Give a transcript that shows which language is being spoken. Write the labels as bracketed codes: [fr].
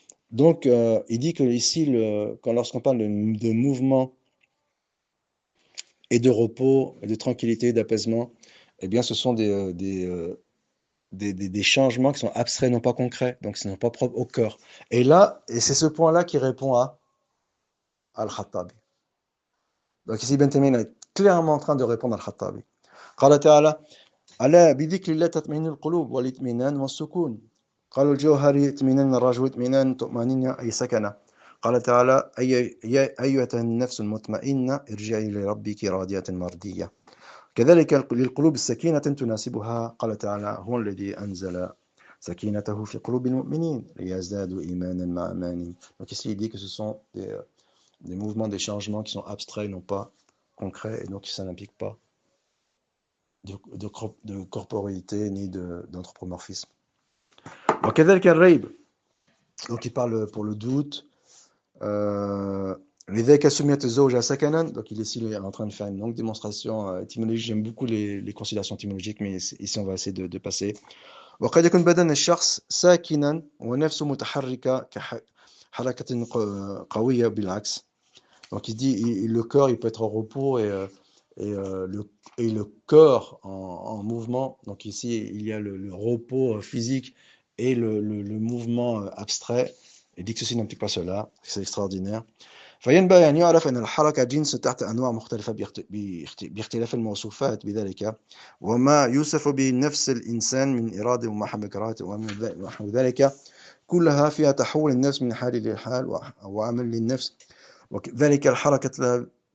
[fr] Donc il dit que ici lorsqu'on parle de mouvement et de repos, de tranquillité, d'apaisement, eh bien ce sont des changements qui sont abstraits, non pas concrets, donc ce n'est pas propre au cœur. Et c'est ce point-là qui répond à Al-Khattabi. Donc ici, Ibn Taymiyyah est clairement en train de répondre à Al-Khattabi. [ar] قال تعالى ألا بذكر الله تطمئن القلوب والاطمئنان والسكون قال الجوهري اطمئنان الرجو اطمئنان طمأنينة أي سكنة قال تعالى يا أيها النفس المطمئنة ارجعي لربك راضية مرضية كذلك للقلوب السكينة تناسبها قال تعالى هو الذي أنزل سكينته في قلوب المؤمنين ليزدادوا إيمانا مع إيمانهم. [fr] Donc ici il dit que ce sont des mouvements, des changements qui sont abstraits, non pas concrets, et donc ça n'implique pas de corporéité ni d'anthropomorphisme. [ar] وكذلك الريب, [fr] donc il parle pour le doute. [ar] لذلك سميت الزوجة سكنا. [fr] Donc il est en train de faire une longue démonstration étymologique. J'aime beaucoup les considérations étymologiques, mais ici on va essayer de passer. [ar] وقد يكون بدن الشخص ساكنا ونفسه متحركة كحركة قوية بالعكس. [fr] Donc il dit le corps il peut être en repos et le corps en mouvement. Donc ici il y a le repos physique et le mouvement abstrait. Il dit que ceci n'implique pas cela. C'est extraordinaire. [ar] فينبغي أن يعرف أن الحركة جنس تحت أنواع مختلفة باختلاف الموصوفات بذلك وما يوصف به نفس الإنسان من إرادة ومحبكات ونحو ذلك كلها فيها تحول النفس من حال إلى حال وعمل للنفس وذلك الحركة